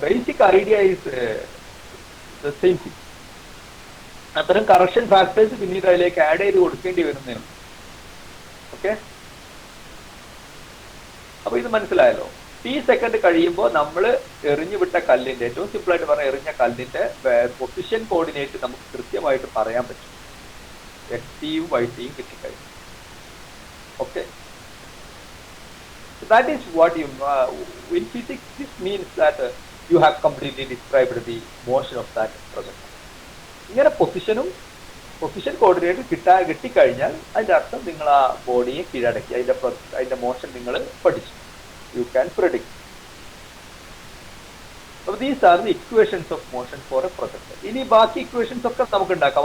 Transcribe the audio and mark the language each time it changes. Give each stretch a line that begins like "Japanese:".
English: Basic idea is the same thing.
Malayalam: അത്തരം correction factors പിന്നീട് അതിലേക്ക് ആഡ് ചെയ്ത് കൊടുക്കേണ്ടി വരുന്നതാണ്. ഓക്കെ, അപ്പൊ ഇത് മനസ്സിലായല്ലോ. ടി സെക്കൻഡ് കഴിയുമ്പോൾ നമ്മൾ എറിഞ്ഞു വിട്ട കല്ലിന്റെ, ഏറ്റവും സിമ്പിൾ ആയിട്ട് പറഞ്ഞാൽ എറിഞ്ഞ കല്ലിന്റെ പൊസിഷൻ കോർഡിനേറ്റ് നമുക്ക് കൃത്യമായിട്ട് പറയാൻ പറ്റും. എക്സ് ടിയും വൈ ടിയും കിട്ടിക്കഴിഞ്ഞു.
English: Okay, that is what you in physics this means that you have completely described the motion of that projectile.
Malayalam: ഇങ്ങനെ പൊസിഷൻ കോർഡിനേറ്റ് കിട്ടിക്കഴിഞ്ഞാൽ അതിന്റെ അർത്ഥം നിങ്ങൾ ആ ബോഡിയെ കീഴടക്കി, അതിന്റെ മോഷൻ നിങ്ങൾ പഠിച്ചു.
English: You can predict. അപ്പോൾ these are the equations of motion for a projectile.
Malayalam: ഇനി ബാക്കി ഇക്വേഷൻസ് ഒക്കെ നമുക്ക് ഉണ്ടാക്കാം.